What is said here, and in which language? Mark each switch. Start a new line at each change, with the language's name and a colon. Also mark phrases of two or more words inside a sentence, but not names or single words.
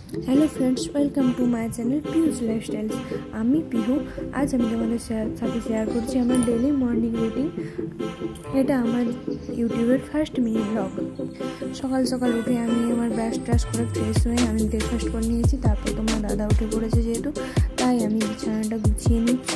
English: hello friends, welcome to my channel
Bangla: पियूज लाइफस्टाइल्स। আমি পিহু আজ আমি তোমাদের সাথে শেয়ার করছি আমার
English: daily morning routine.
Bangla: এটা আমার ইউটিউবের
English: first mini blog.
Bangla: সকাল সকাল উঠে আমি আমার ব্রাশ ট্রাশ করে ফ্রেশ হয়ে আমি ব্রেকফাস্ট করে নিয়েছি। তারপর তোমার দাদা উঠে পড়েছে যেহেতু, তাই আমি বিছানাটা গুছিয়ে নিচ্ছি।